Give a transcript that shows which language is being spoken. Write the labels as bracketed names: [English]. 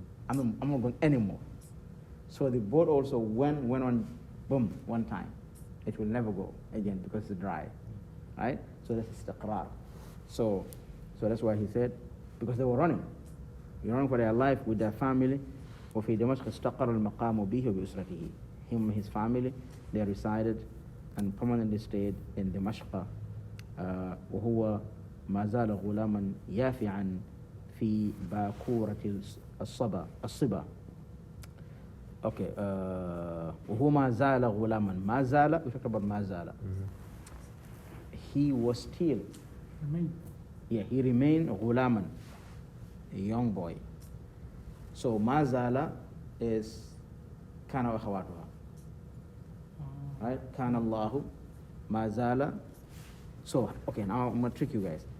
[English] I'm not going anymore. So the boat also went on, boom, one time. It will never go again because it's dry, right? So that's istiqrar. So that's why he said, because they were running for their life with their family. [Arabic] وفي دمشق استقر المقام به وبأسرته. [English] Him and his family, they resided and permanently stayed in دمشق. [Arabic] وهو ما زال غلاما يافعا في باكورة الصبا. Okay. وهو ما زال غلاما. ما زال, [English] we talk about [Arabic] ما زال. [English] He was still. Yeah, he remained غلاما, a young boy. So mazala is [Arabic] kana wa akhawatuha. [English] Right? [Arabic] Kana Allahu mazala. [English] So, okay, now I'm going to trick you guys.